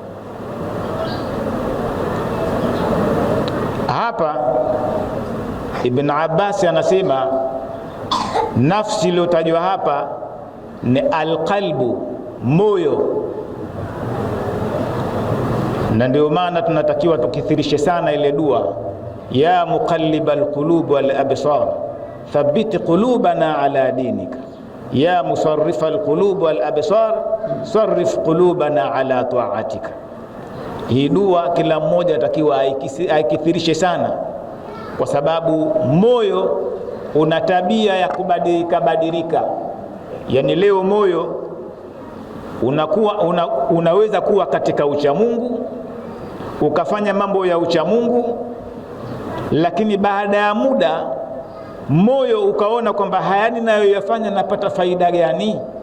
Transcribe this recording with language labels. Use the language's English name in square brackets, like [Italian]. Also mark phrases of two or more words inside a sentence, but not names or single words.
[Swahili] Hapa Ibn Abbas anasema nafsi iliyotajwa hapa ni alqalbu, moyo. Na ndio maana tunatakiwa tukithirishe sana ile dua, [Arabic] يا مقلب القلوب والأبصار ثبت قلوبنا على دينك, يا مصرف القلوب والأبصار صرف قلوبنا على طاعتك. [Swahili] Hii dua kila mmoja atakiwa aikithirishe sana, kwa sababu moyo una tabia ya kubadilika badilika. Yani leo moyo unaweza kuwa katika uchamungu, ukafanya mambo ya uchamungu, lakini baada ya muda moyo ukaona kwamba hayani nayo yafanya napata faida gani,